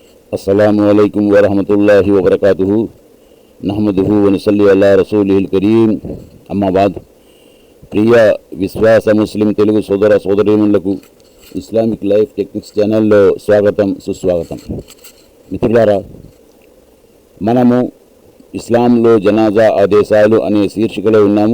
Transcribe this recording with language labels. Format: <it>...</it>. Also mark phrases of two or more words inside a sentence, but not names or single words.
<ar>السلام عليكم ورحمة الله وبركاته نحمده و نصلي على رسوله الكريم అమ్మాబాద్.</ar> <te>ప్రియ విశ్వాస ముస్లిం తెలుగు సోదర సోదరీమణులకు ఇస్లామిక్ లైఫ్ టెక్నిక్స్ ఛానల్లో స్వాగతం సుస్వాగతం. మిత్రులారా, మనము ఇస్లాంలో జనాజా ఆదేశాలు అనే శీర్షికలో ఉన్నాము.</te>